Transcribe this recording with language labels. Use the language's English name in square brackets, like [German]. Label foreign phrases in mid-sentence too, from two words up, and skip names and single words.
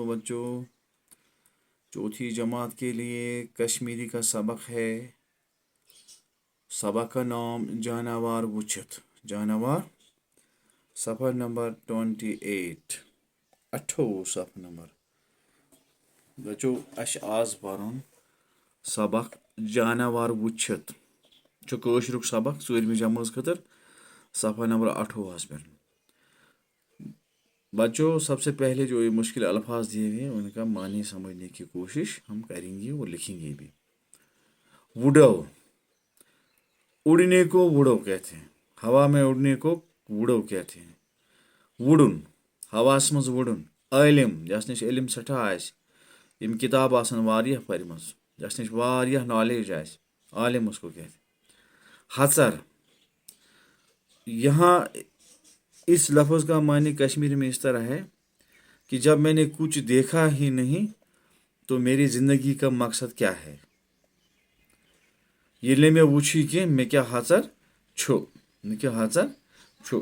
[Urdu] بچوں، چوتھی جماعت کے لیے کشمیری کا سبق ہے. سبق کا نام [Kashmiri] जानवर वुचित। [Urdu] جانور صفحہ نمبر 28. 28 صفحہ نمبر۔ بچوں, [Kashmiri] आज परन सबक जानवर वुचित कशरुक सबक 4वीं जमात खतर सफ़र नंबर 28 पे। [Urdu] بچوں، سب سے پہلے جو یہ مشکل الفاظ دیے گئے ان کا معنی سمجھنے کی کوشش ہم کریں گے اور لکھیں گے بھی. ووڈو، اڑنے کو ووڈو کہتے ہیں. ہوا میں اڑنے کو ووڈو کہتے ہیں. [Kashmiri] वुडुन, हवास मज वुडुन। आलिम, जस निश इल्म सठा आस, यम किताब आसन वारियह परमज, जस निश वारियह नॉलेज आस, [Urdu] عالم اس کو کہتے ہیں. ہچر، یہاں اس لفظ کا معنی کشمیری میں اس طرح ہے کہ جب میں نے کچھ دیکھا ہی نہیں تو میری زندگی کا مقصد کیا ہے. [Kashmiri] ये मैं वुची कि मैं क्या हचर छु, मैं क्या हचर छु।